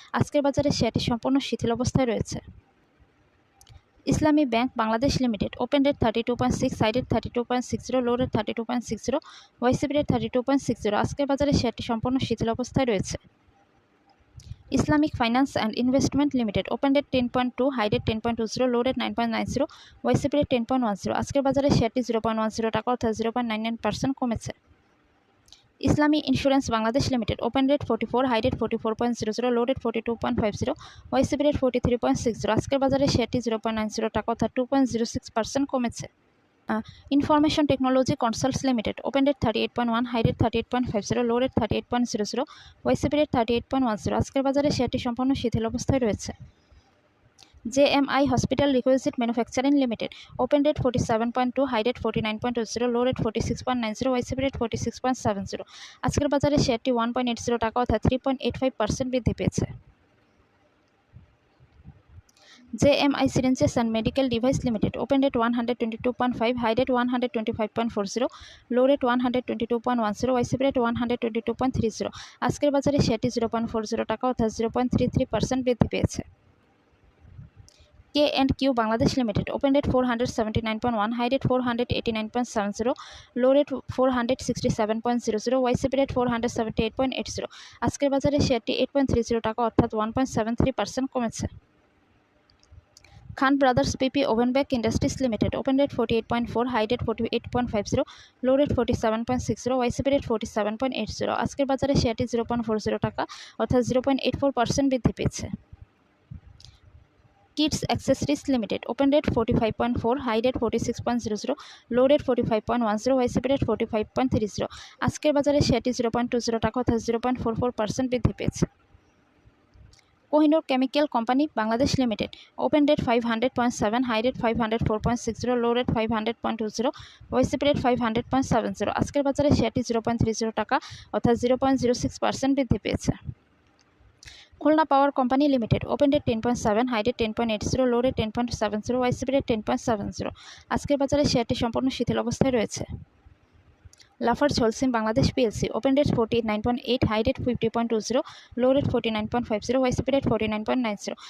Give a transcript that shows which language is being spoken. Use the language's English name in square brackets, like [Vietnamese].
[Bangla] আজকের বাজারে শেয়ারটি সম্পূর্ণ শিথিল অবস্থায় রয়েছে। [English] Islami Bank Bangladesh Limited opened at 32.6, high at 32.60, low at 32.60, YCP at 32.60। [Bangla] আজকের বাজারে শেয়ারটি সম্পূর্ণ শিথিল অবস্থায় রয়েছে। [English] Islamic Finance and Investment Limited opened at 10.2, high at 10.20, low at 9.90, YCP at 10.10। [Bangla] আজকের বাজারে শেয়ারটি 0.10 টাকা অর্থাৎ 0.99% কমেছে। [English] Islami Insurance Bangladesh Limited opened at 44, high at 44.00, low at 42.50, YCP at 43.60। [Bangla] আজকের বাজারে শেয়ারটি 0.90 টাকা অর্থাৎ 2.06% কমেছে। [English] Information Technology Consults Limited opened at 38.1, high at 38.50, low at 38.00, YCP at 38.10। [Bangla] আজকের বাজারে শেয়ারটি সম্পূর্ণ শিথিল অবস্থায় রয়েছে। [English] JMI Hospital Requisite Manufacturing Limited opened at 47.2, high at 49.20, low at 46.90, YCP at 46.70। [Bangla] আজকের বাজারে শেয়ারটি 1.80 টাকা অর্থাৎ 3.85% বৃদ্ধি পেয়েছে। [English] JMI Syringes and Medical Device Limited opened at 122.5, high at 125.40, low at 122.10, YCP at 122.30। [Bangla] আজকের বাজারে শেয়ারটি 0.40 টাকা অর্থাৎ 0.33% বৃদ্ধি পেয়েছে। [English] K&Q Bangladesh Limited opened at 479.1, high at 489.70, low at 467.00, YCP at 478.80। [Bangla] আজকের বাজারে শেয়ারটি 8.30 টাকা অর্থাৎ 1.73% কমেছে। [English] Khan Brothers PP Ovenbeck Industries Limited opened at 48.4, high at 48.50, low at 47.60, YCP at 47.80। [Bangla] আজকের বাজারে শেয়ারটি 0.40 টাকা অর্থাৎ 0.84% বৃদ্ধি পেয়েছে। [English] Kids Accessories Limited opened at 45.4, high at 46.00, low at 45.10, YCP at 45.30। [Bangla] আজকের বাজারে শেয়ারটি 0.20 টাকা অর্থাৎ 0.44% বৃদ্ধি পেয়েছে। [English] Kohinoor Chemical Company Bangladesh Limited opened at 500.7, high at 504.60, low at 500.20, YCP at 500.70। [Bangla] আজকের বাজারে শেয়ারটি 0.30 টাকা অর্থাৎ 0.06% বৃদ্ধি পেয়েছে। [English] Khulna power company limited opened at 10.7, hide at 10.80, load at 10.70, YCP at 10.70। [Bangla] আজকের বাজারে শেয়ারটি সম্পূর্ণ শিথিল অবস্থায় রয়েছে। [English] Lafarge Holcim Bangladesh PLC open rate 49.8, high rate 50.20, low rate 49.50, YCP rate 49.90।